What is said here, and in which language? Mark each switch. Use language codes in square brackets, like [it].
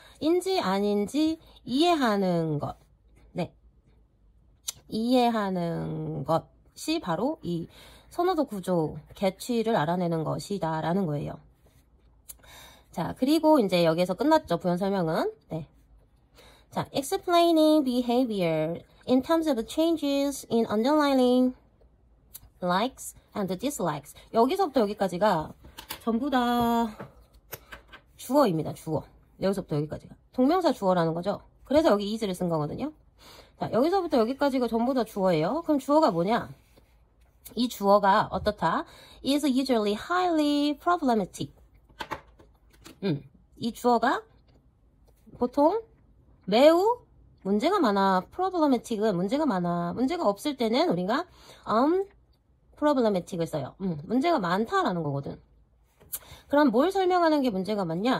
[ko] 인지 아닌지 이해하는 것. 네. 이해하는 것이 바로 이 선호도 구조, 개취를 알아내는 것이다 라는 거예요. 자, 그리고 이제 여기에서 끝났죠. 부연 설명은. 네. [en] 자, explaining behavior in terms of changes in underlying likes and dislikes. [ko] 여기서부터 여기까지가 전부 다 주어입니다. 주어. 여기서부터 여기까지가 동명사 주어라는 거죠. 그래서 여기 is를 쓴 거거든요. 자, 여기서부터 여기까지가 전부 다 주어예요. 그럼 주어가 뭐냐? 이 주어가 어떻다? [en] is usually highly problematic. [ko] 이 주어가 보통 매우 문제가 많아. problematic은 문제가 많아. 문제가 없을 때는 우리가 problematic을 써요. 문제가 많다라는 거거든. 그럼 뭘 설명하는 게 문제가 많냐?